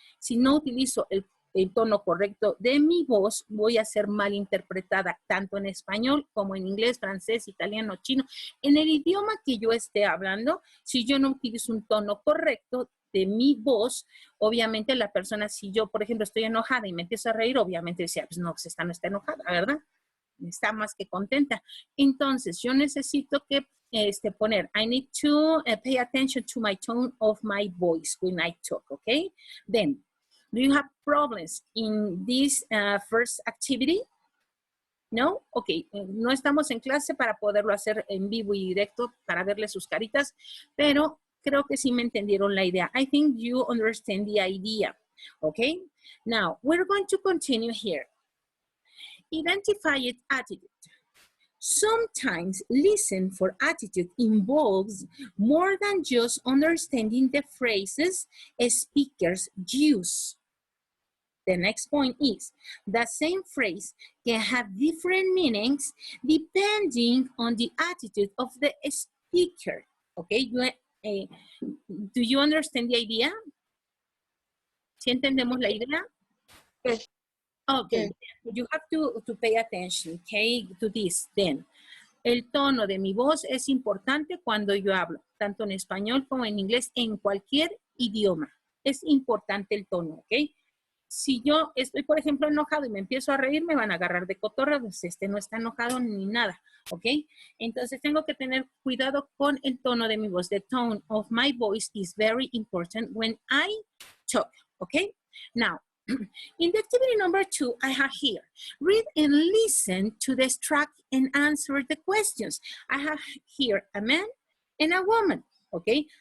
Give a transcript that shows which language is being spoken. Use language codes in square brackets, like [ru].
[es] Si no utilizo el tono correcto de mi voz, voy a ser mal interpretada tanto en español como en inglés, francés, italiano, chino. En el idioma que yo esté hablando, si yo no utilizo un tono correcto de mi voz, obviamente la persona, si yo, por ejemplo, estoy enojada y me empiezo a reír, obviamente decía, pues no, pues esta no está enojada, ¿verdad? Está más que contenta. Entonces, yo necesito que poner, [en] I need to pay attention to my tone of my voice when I talk, okay? Then, do you have problems in this first activity? No? [es] Ok, no estamos en clase para poderlo hacer en vivo y directo para verle sus caritas, pero creo que sí me entendieron la idea. [en] I think you understand the idea. Okay? Now, we're going to continue here. Identify its attitude. Sometimes listen for attitude involves more than just understanding the phrases speakers use. The next point is, the same phrase can have different meanings depending on the attitude of the speaker. Okay, do you understand the idea? [es] ¿Sí entendemos la idea? [en] Yes. Okay, you have to pay attention, okay, to this then. [es] El tono de mi voz es importante cuando yo hablo, tanto en español como en inglés, en cualquier idioma. Es importante el tono, ¿ok? Si yo estoy, por ejemplo, enojado y me empiezo a reír, me van a agarrar de cotorra, pues no está enojado ni nada, ¿ok? Entonces tengo que tener cuidado con el tono de mi voz. [en] The tone of my voice is very important when I talk, ¿ok? Now, In the activity number 2, I have here, read and listen to the extract and answer the questions. I have here a man and a woman, okay?